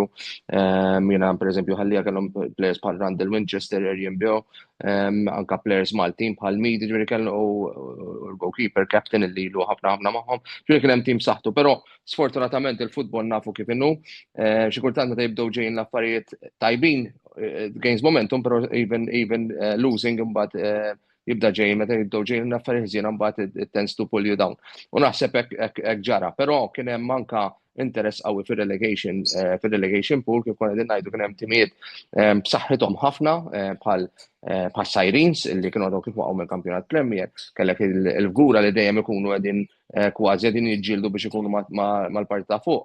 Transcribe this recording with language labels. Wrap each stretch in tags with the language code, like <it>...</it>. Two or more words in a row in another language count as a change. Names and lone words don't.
<mt>Jiena pereżempju Ħallija kellhom plejers bħal Randall Winchester, Erjen Bio, anke plejers Maltin bħal Midi, ġifieri kellu l-</mt> <en>goalkeeper captain</en> <mt>illi ilu ħafna magħhom. Ġifieri kien hemm tim saħħtu, però sfortunatament il-futbol nafu kif inhu. Xi kultant meta jibdew ġejjin l-affarijiet tajbin,</mt> <en>gains momentum,</en> <mt>però</mt> <en>even losing</en> <mt>imbagħad jibda ġej meta jibdew ġejjin l-affarijiet ħżiena mbagħad</mt> <en>it tends to pull you down.</en> <mt>U naħseb hekk ġara, però kien hemm anke interess qawwi fir-</mt> <en>relegation pool</en> <mt>kif konna qegħdin ngħidu kien hemm timijiet b'saħħithom ħafna bħal Sirens illi kienu għadhom kif waqgħu mill-Kampjonat Premier, kellek il-Vgura li dejjem ikunu qegħdin kważi qegħdin jiġġieldu biex ikunu mal-parti ta' fuq.</mt>